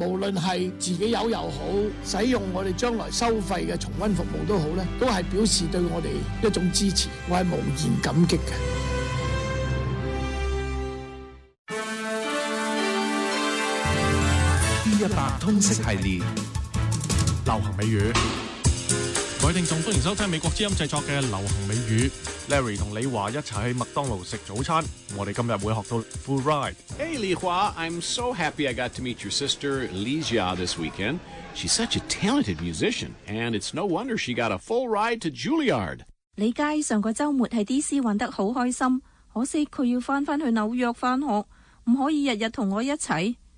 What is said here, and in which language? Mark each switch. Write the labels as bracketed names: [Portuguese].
[Chinese] 無論是自己有也好使用我們將來收費的重溫服務都是表示对我们一种支持我是无言感激的 D100通识系列流行美语。各位听众，欢迎收听美国之音制作的流行美语。 Larry和李华一起去麦当劳吃早餐。我们今天会学到Full Ride。 [English] Hey, Li Hua, I'm so happy I got to meet your sister, Li Jia, this weekend. She's such a talented musician, and it's no wonder she got a full ride to Juilliard. [Chinese] 李佳上个周末在DC玩得很开心， 可惜她要回去纽约上学， 不可以天天跟我一起。